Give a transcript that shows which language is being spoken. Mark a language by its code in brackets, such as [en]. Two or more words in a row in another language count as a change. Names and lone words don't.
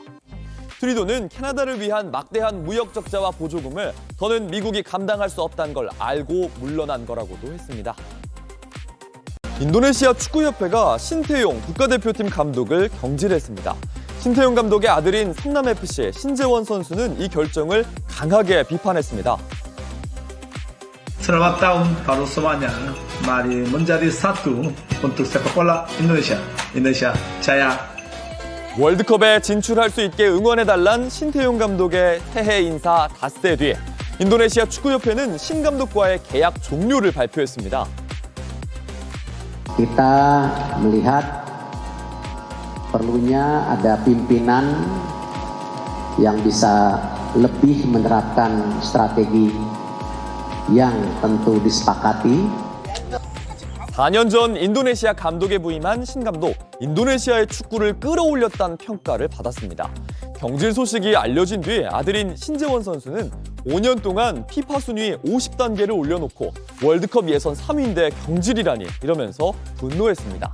[ko] 트루도는 캐나다를 위한 막대한 무역 적자와 보조금을 더는 미국이 감당할 수 없다는 걸 알고 물러난 거라고도 했습니다. 인도네시아 축구협회가 신태용 국가대표팀 감독을 경질했습니다. 신태용 감독의 아들인 성남FC 신재원 선수는 이 결정을 강하게 비판했습니다. [id] Selamat tahun baru semuanya. Mari menjadi satu untuk sepak bola Indonesia. Indonesia jaya. [ko] 월드컵에 진출할 수 있게 응원해달란 신태용 감독의 새해 인사 닷새 뒤 인도네시아 축구협회는 신 감독과의 계약 종료를 발표했습니다. [id] Kita melihat perlunya ada pimpinan yang bisa lebih menerapkan strategi yang tentu disepakati. [ko] 4년 전 인도네시아 감독에 부임한 신 감독, 인도네시아의 축구를 끌어올렸다는 평가를 받았습니다. 경질 소식이 알려진 뒤 아들인 신재원 선수는 5년 동안 피파 순위 50단계를 올려놓고 월드컵 예선 3위인데 경질이라니 이러면서 분노했습니다.